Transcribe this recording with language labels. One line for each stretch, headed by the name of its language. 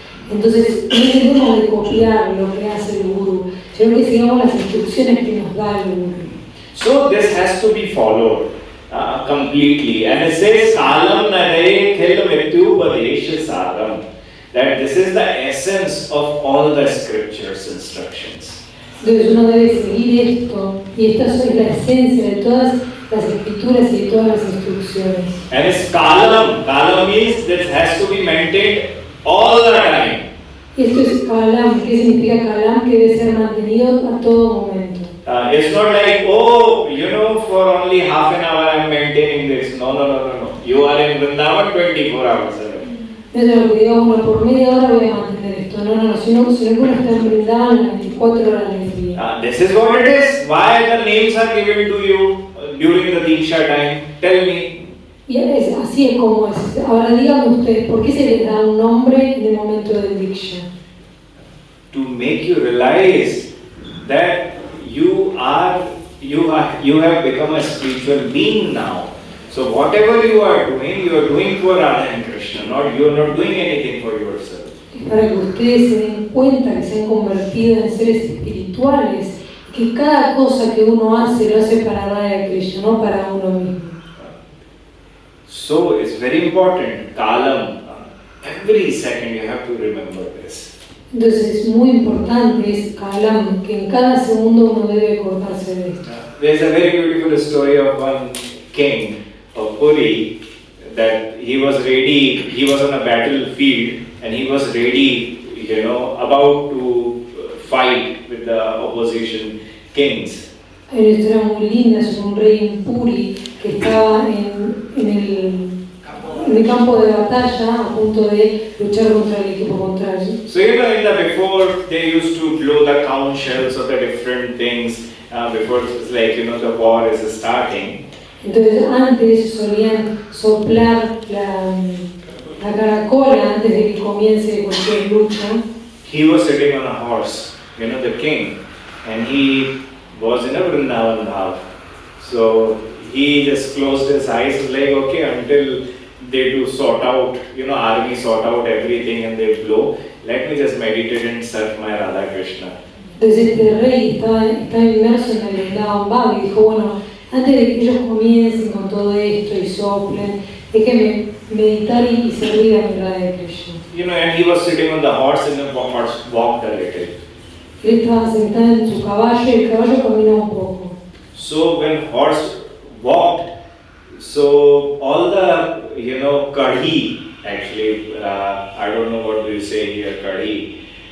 Spanish: Entonces no debemos de copiar lo que hace el gurú, sino que sigamos las instrucciones que nos da el gurú.
English: So this has to be followed completely. And it says,
Sanskrit: Kalam nare khil mrityu upadesha saram.
English: That this is the essence of all the scriptures instructions.
Spanish: Entonces uno debe seguir esto, y esta es la esencia de todas las escrituras y de todas las instrucciones.
English: And it's kalam. Kalam means that has to be maintained all the time.
Spanish: Y esto es kalam. ¿Qué significa kalam? Que debe ser mantenido a todo momento.
English: It's not like, for only half an hour I'm maintaining this. No. You are in Vrindavan 24 hours a day.
Spanish: No es lo que digamos, por media hora voy a mantener esto. No, sino que uno está en Vrindavan las 24 horas del día.
English: This is what it is. Why the names are given to you during the Diksha time? Tell me.
Spanish: Y así es como es. Ahora díganme ustedes, ¿por qué se les da un nombre en el momento del Diksha?
English: To make you realize that you have become a spiritual being now. So whatever you are doing for Radha Krishna. You are not doing anything for yourself.
Spanish: Para que ustedes se den cuenta que se han convertido en seres espirituales, que cada cosa que uno hace lo hace para Radha Krishna, no para uno mismo.
English: So it's very important, kalam. Every second you have to remember this.
Spanish: Entonces es muy importante, es kalam, que en cada segundo uno debe acordarse de esto.
English: There's a very beautiful story of one king of Puri, that he was on a battlefield and he was ready, about to fight with the opposition kings.
Spanish: Hay una historia muy linda, es un rey en Puri que estaba en el campo de batalla a punto de luchar contra el equipo contrario.
English: So before they used to blow the conch shells of the different things before it's like the war is starting.
Spanish: Entonces antes solían soplar la caracola antes de que comience cualquier lucha.
English: He was sitting on a horse, the king, and he was in a Vrindavan bhav. So he just closed his eyes, like, okay, until they do sort out, army sort out everything and they blow, let me just meditate and serve my Radha Krishna.
Spanish: Entonces este rey estaba inmerso en el Vrindavan bhav y dijo, bueno, antes de que ellos comiencen con todo esto y soplen, déjenme meditar y servir a mi Radha Krishna.
English: And he was sitting on the horse and the horse walked a little.
Spanish: Él estaba sentado en su caballo y el caballo caminó un poco.
English: So when horse walked, so all the, kadhi, actually, I don't know what do you say here, kadhi.